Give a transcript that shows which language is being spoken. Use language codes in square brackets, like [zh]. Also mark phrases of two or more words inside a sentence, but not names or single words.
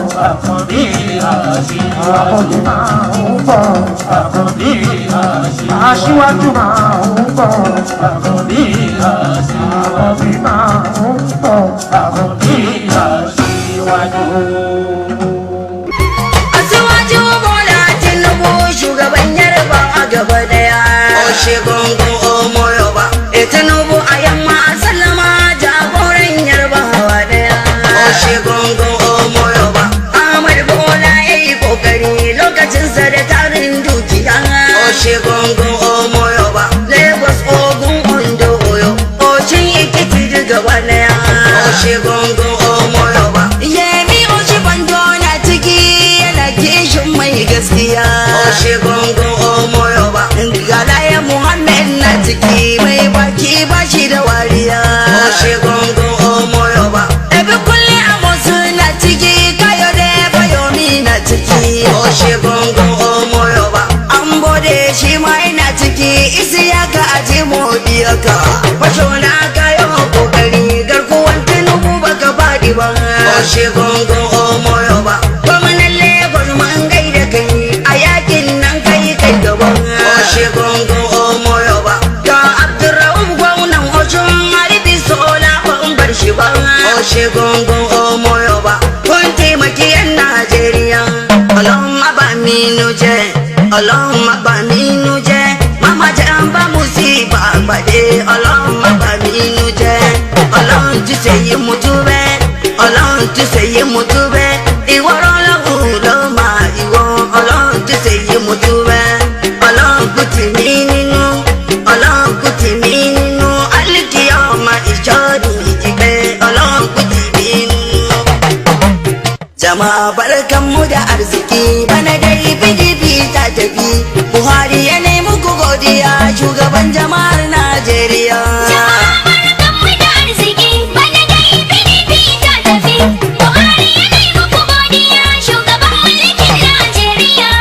[yo] Àkọ́bí aṣíwájú. Àkọ́bí máa ń bọ̀. Àkọ́bí aṣíwájú. Aṣíwájú máa ń bọ̀. Àkọ́bí aṣíwájú. Àkọ́bí máa ń bọ̀. Àkọ́bí aṣíwájú. Aṣíwájú Bọ́lá Tinubu, [ha] shugaban Yarbawa gaba daya. [yo] Ó ṣe gbọ̀ngàn ọmọ Yorùbá. [ha] Eh, Tinubu a yamma, a sallama, jagoran Yarbawa daya. [yo] Ó ṣe gbọ̀ngàn ọmọ Yorùbá. [ha] Ahmad Bola ya yi kokari lokacin sa da tarin dukiya. [yo] Ó ṣe gbọ̀ngàn ọmọ Yorùbá. Lagos, Ogun, Ondo, Oyo. Ó ṣe [ha] Ekiti duk gaba daya. [yo] Ó ṣe gbọ̀ngàn ọmọ Yorùbá. [ha] Yemi Osinbajo na ciki, yana kishin mai gaskiya. [yo] Ó ṣe gbọ̀ngàn ọmọ Yorùbá. [ha] Galaye Muhammed na ciki, mai baki ba shi da wariya. [yo] Ó ṣe gbọ̀ngàn ọmọ Yorùbá. [ha] Ebi Kunle Amosun na ciki, Kayode Fayomi na ciki. [yo] Ó ṣe gbọ̀ngàn ọmọ Yorùbá. [ha] Ambode shi ma yana ciki, Isiyaka Ajimobi haka. Fashola ka yi kokari, garkuwan Tinubu baka faɗi ba. [yo] Ó ṣe gbọ̀ngàn ọmọ Yorùbá. [ha] Gwamnan Lagos mun gaida kai, a yakin nan kai kai gaba. [yo] Ó ṣe gbọ̀ngàn ọmọ Yorùbá. [ha] Ga Abdulrahman gwamnan Osun, Arifi Sola ban bar shi ba. [yo] Ó ṣe gbọ̀ngàn ọmọ Yorùbá. [ha] Kun taimaki yan Najeriya. [yo] Ọlọ́run má bà mí nú jẹ́. Ọlọ́run má bà mí nú jẹ́. Má má jẹ́ ń bá musiba pàdé. Ọlọ́run má bà mí nú jẹ́. Ọlọ́run ti ṣe yí mo tún bẹ́. Ọlọ́run ti ṣe yí mo tún bẹ́. Ìwọ Ọlọ́run ló máa Ọlọ́run tó ṣe yìí mo dúpẹ́. Ọlọ́run kò tì mí nínú. Ọlọ́run kò tì mí nínú. Àlìkìyámà ìjọ mi ti pẹ́. Ọlọ́run kò tì mí nínú. [ha] Jama'a barkanmu da arziki, bana dai P D P ta tafi. Buhari ya nemi ku godiya, shugaban jama'ar Najeriya. Jama'a barkanmu da arziki, bana dai P D P ta tafi. Buhari ya nemi ku godiya, shugaban mulkin Najeriya.